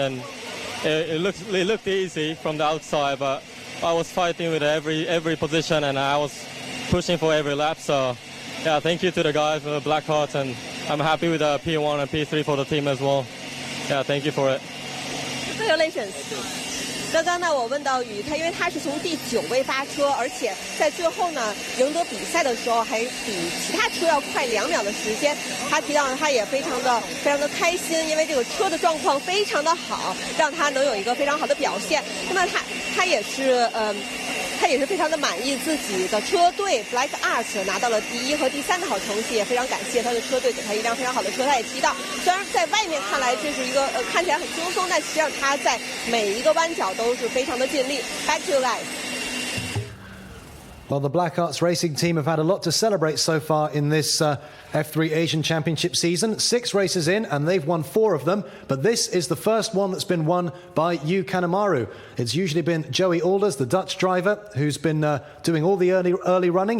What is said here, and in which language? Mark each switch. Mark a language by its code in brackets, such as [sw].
[en] And it looked easy from the outside, but I was fighting with every position, and I was pushing for every lap. So, yeah, thank you to the guys for the Black Hearts, and I'm happy with P1 and P3 for the team as well. Yeah, thank you for it. Congratulations. [zh] 刚刚呢，我问到宇，他因为他是从第9位发车，而且在最后呢赢得比赛的时候还比其他车要快2秒的时间。他提到他也非常的开心，因为这个车的状况非常的好，让他能有一个非常好的表现。那么他也是非常的满意自己的车队 Black Arts 拿到了第1和第3的好成绩，也非常感谢他的车队给他一辆非常好的车。他也提到，虽然在外面看来这是一个看起来很轻松，但实际上他在每一个弯角都是非常的尽力。 [en] Back to you guys. Well, the Black Arts Racing team have had a lot to celebrate so far in this F3 Asian Championship season. 6 races in, and they've won 4 of them. But this is the first one that's been won by Yu Kanemaru. It's usually been Joey Alders, the Dutch driver, who's been doing all the early running.